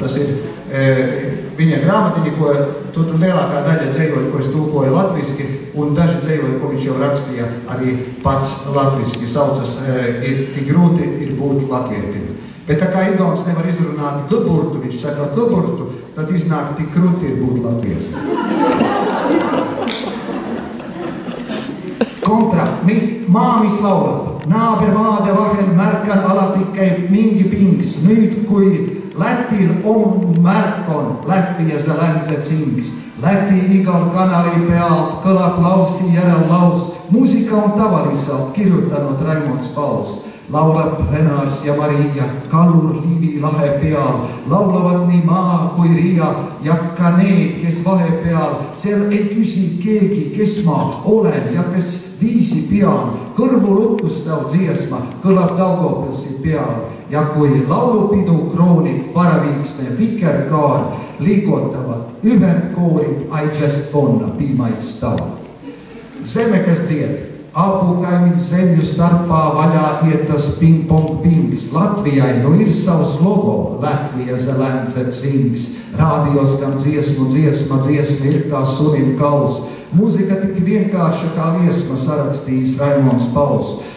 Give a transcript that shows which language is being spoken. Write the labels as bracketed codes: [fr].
[lv] Tas ir viņa grāmatiņa, ko tur lielākā daļa dzējoļu, ko es tulkoju latviski, un daži dzējoļi, ko viņš jau rakstīja arī pats latviski, saucas ir tik grūti ir būt latvietim. Bet tā kā igauns nevar izrunāt gaburtu, viņš saka gaburtu, tad iznāk tik grūti ir būt latvietim. [et] Kontra, maamis laulab, naabermaade vahel märkan alati käib mingi pings, nüüd kui Lätil on märkon, Latvia see ländse tsings. Läti igal kanali pealt kõlab laussi järel laus, muusika on tavaliselt kirjutanud Raimond Spaus. Laulab Renas ja Maria, Kallur Liivi lahe peal, laulavad nii maa kui Riia ja ka need, kes vahepeal, seal ei küsi keegi, kes ma olen ja kes viisi pean. Kõrvu lukustav dziesma kõlab Daugavpilsi peal. ja kui laulupidu kroonib paraviiksne vikerkaar, liigutavad ühendkoorid [en] I just wanna be my star. [lv] Zemekas dzied, apukaimiņu zemju starpā vaļā iet tas ping-pong-pings. Latvijai nu ir savs logo, Latvija zelēnce cings. Rādījos, kam dziesma ir kā sunim kauls. Mūzika tik vienkārša kā liesma sarakstījis Raimons Pauls.